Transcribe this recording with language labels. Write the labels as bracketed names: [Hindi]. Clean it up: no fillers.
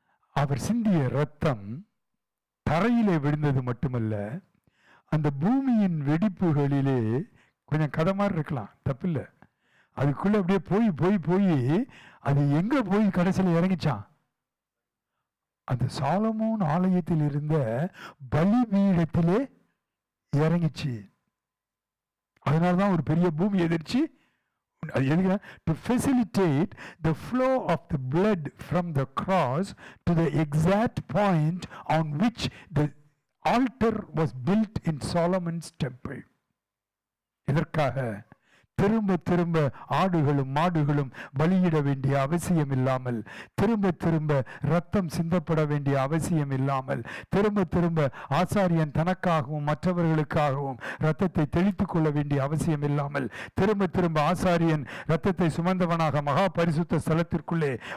[Tamil] அவர் சிந்திய ரத்தம் தரையிலே விழுந்தது மட்டுமல்ல, அந்த பூமியின் வெடிப்புகளிலே கொஞ்சம் கதை மாதிரி இருக்கலாம், தப்பில்லை, அதுக்குள்ள அப்படியே போய் போய் போய் அது எங்க போய் கடைசியில் இறங்கிச்சான்? அந்த சாலமோன் ஆலயத்தில் இருந்த பலிபீடத்திலே இறங்கிச்சு. அதனாலதான் ஒரு பெரிய பூமி எதிர்ச்சி. [English] To facilitate the flow of the blood from the cross to the exact point on which the altar was built in Solomon's temple. [Tamil] இதற்காக திரும்ப திரும்ப ஆடுகளும் மாடுகளும் பலியிட வேண்டிய அவசியம் இல்லாமல், திரும்ப திரும்ப ரத்தம் சிந்தப்பட வேண்டிய அவசியம் இல்லாமல், திரும்ப திரும்ப ஆசாரியன் தனக்காகவும் மற்றவர்களுக்காகவும் ரத்தத்தை தெளித்துக் கொள்ள வேண்டிய அவசியம் இல்லாமல், திரும்ப திரும்ப ஆசாரியன் ரத்தத்தை சுமந்தவனாக மகா பரிசுத்த ஸ்தலத்திற்குள்ளே